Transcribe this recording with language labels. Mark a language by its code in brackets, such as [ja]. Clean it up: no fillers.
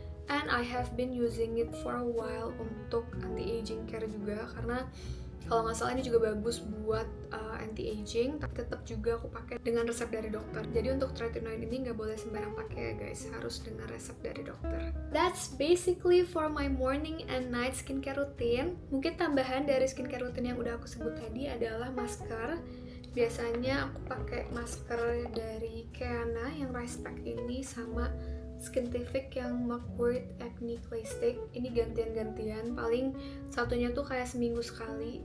[en] And I have been using it for a while [id] untuk anti-aging care juga, karena kalau nggak salah ini juga bagus buat anti-aging, tapi tetap juga aku pakai dengan resep dari dokter. Jadi untuk retinoid ini nggak boleh sembarang pakai ya guys, harus dengan resep dari dokter. [en] That's basically for my morning and night skincare routine. [id] Mungkin tambahan dari skincare routine yang udah aku sebut tadi adalah masker. Biasanya aku pakai masker dari Keana yang rice pack ini sama Skintific yang Mugwort Acne Clay Stick. Ini gantian-gantian, paling satunya tuh kayak seminggu sekali.